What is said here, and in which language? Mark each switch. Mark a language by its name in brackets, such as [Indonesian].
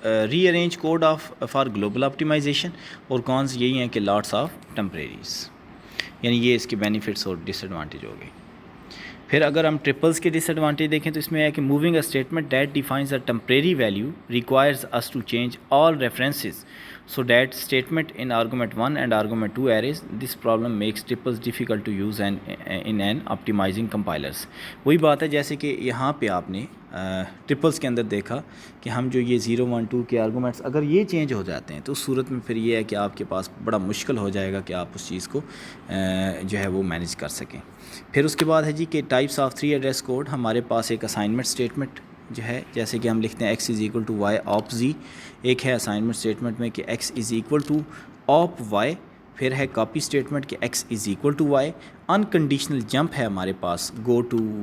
[English] rearrange code for global optimization, [Urdu] اور Cannes یہی ہیں کہ [English] lots of temporaries, [Urdu] یعنی یہ اس کے بینیفٹس اور ڈس ایڈوانٹیج ہو گئے۔ پھر اگر ہم ٹرپلس کے ڈس ایڈوانٹیج دیکھیں تو اس میں ہے کہ [English] Moving a statement that defines a temporary value requires us to change all references so that statement in argument 1 and argument 2 arrays. This problem makes triples difficult to use in an optimizing compilers. [Urdu] وہی بات ہے جیسے کہ یہاں پہ آپ نے ٹرپلس کے اندر دیکھا کہ ہم جو یہ 0 1 2 کے آرگومنٹس اگر یہ چینج ہو جاتے ہیں تو اس صورت میں پھر یہ ہے کہ آپ کے پاس بڑا مشکل ہو جائے گا کہ آپ اس چیز کو جو ہے وہ مینیج کر سکیں۔ پھر اس کے بعد ہے جی کہ ٹائپس آف 3 ایڈریس کوڈ۔ ہمارے پاس ایک اسائنمنٹ اسٹیٹمنٹ جو ہے، جیسے کہ ہم لکھتے ہیں [English] X is equal to Y آپ Z, [Urdu] ایک ہے اسائنمنٹ اسٹیٹمنٹ میں کہ ایکس از ایکول ٹو آپ وائی، پھر ہے کاپی اسٹیٹمنٹ کہ x is equal to Y, unconditional jump ہے ہمارے پاس گو ٹو